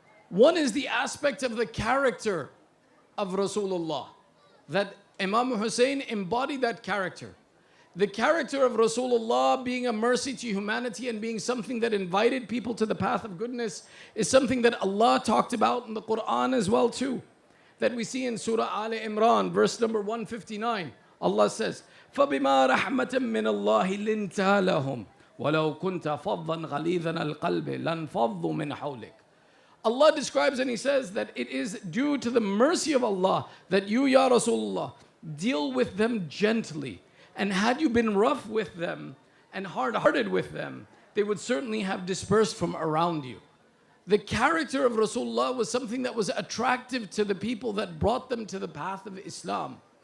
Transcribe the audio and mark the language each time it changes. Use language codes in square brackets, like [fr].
[en] One is the aspect of the character of Rasulullah, that Imam Hussain embodied that character. The character of Rasulullah being a mercy to humanity and being something that invited people to the path of goodness is something that Allah talked about in the Quran as well too. That we see in Surah Al Imran, verse number 159. [ar] Allah says, فَبِمَا رَحْمَةٍ مِّنَ اللَّهِ لِنْتَ لَهُمْ وَلَوْ كُنْتَ فَضًّا غَلِيظًا الْقَلْبِ لَانْفَضُّوا مِنْ حَوْلِكَ. [en] Allah describes and He says that it is due to the mercy of Allah that you, Ya Rasulullah, deal with them gently. And had you been rough with them and hard-hearted with them, they would certainly have dispersed from around you. The character of Rasulullah was something that was attractive to the people that brought them to the path of Islam.